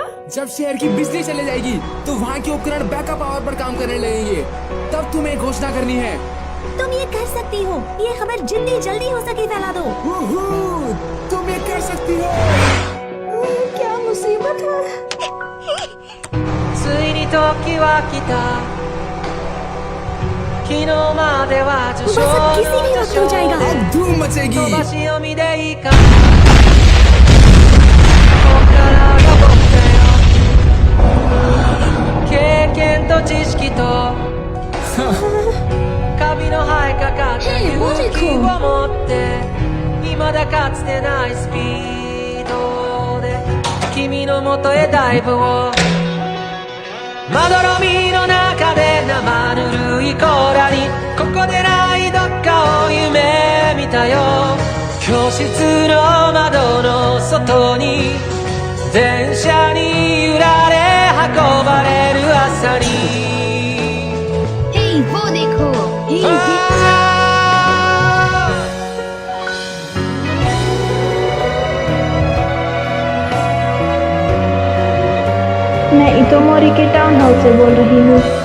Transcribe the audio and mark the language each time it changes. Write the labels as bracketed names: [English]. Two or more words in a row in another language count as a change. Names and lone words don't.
[Hindi] जब शहर की बिजली चले जाएगी तो वहाँ के उपकरण बैकअप पावर पर काम करने लगेंगे। तब तुम्हें घोषणा करनी है। तुम ये कर सकती हो। ये खबर जितनी जल्दी हो सके फैला दो। तुम ये कर सकती हो। क्या मुसीबत है? [Japanese] ついに時は来た昨日までは序章の序章で [Hindi] धूम मचेगी। [Japanese] 飛ばし読みでいいかこっからが僕だよ経験と知識とカビの生えかかった勇気を持って未だかつてないスピードで君の元へダイブをまどろみの中で生ぬるい甲羅にここでないどっかを夢見たよ教室の窓の外に電車に揺られ運ばれる朝に [Hindi] Hey, वो देखो। Hey, मैं इतोमोरी के [English] town house [Hindi] से बोल रही हूँ।